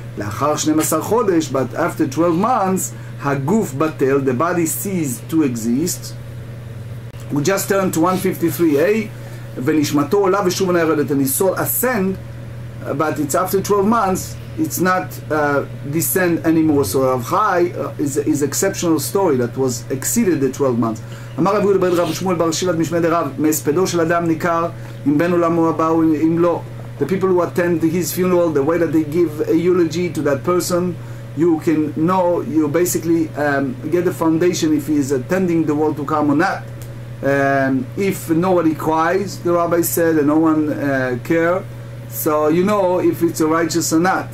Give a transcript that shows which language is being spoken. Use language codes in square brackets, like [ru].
[he] לאחר 12 חודש, [en] but after 12 months, [he] הגוף בטל, [en] the body ceased to exist. We just turned to 153a, [he] ונשמתו עולה ושוב אינה יורדת, [en] and his soul ascend, but it's after 12 months, it's not descend anymore. So Rav Chai is exceptional story that was exceeded the 12 months. [he] אמר רבי יהודה בן רב שמואל בר שילת משמי דרב, מהספדו של אדם ניכר, אם בן עולמו הבא או אם לא. [en] The people who attend his funeral, the way that they give a eulogy to that person, you can know, you basically get the foundation if he is attending the world to come or not. If nobody cries, the rabbi said, and no one cares, so you know if it's a righteous or not.